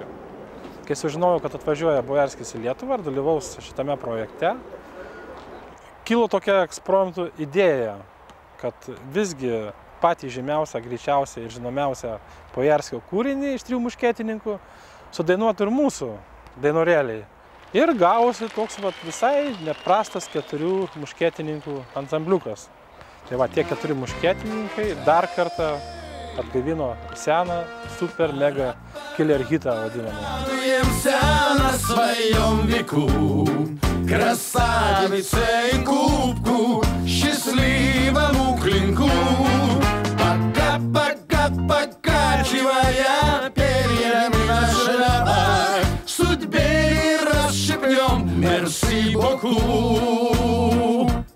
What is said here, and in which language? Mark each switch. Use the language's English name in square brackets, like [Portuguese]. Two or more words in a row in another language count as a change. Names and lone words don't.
[Lithuanian] Kai sužinojau, kad atvažiuoja Bojarskis į Lietuvą ir dalyvaus šitame projekte, kilo tokia ekspromtu idėja, kad visgi patį žymiausią, greičiausią ir žinomiausią Bojarskio kūrinį iš 3 muškietininkų sudainuotų ir mūsų dainorėliai. Ir gavosi toks visai neprastas 4 muškietininkų ansambliukas. Tai tie 4 muškietininkai dar kartą atgaivino seną, super, [English] mega killer [Lithuanian] hitą vadinamą. [Russian] Радуемся на своем веку, красавице и кубку, счастливому клинку. Пока, покачивая перьями наши рога, судьбе не расшибнем, [French] merci beaucoup.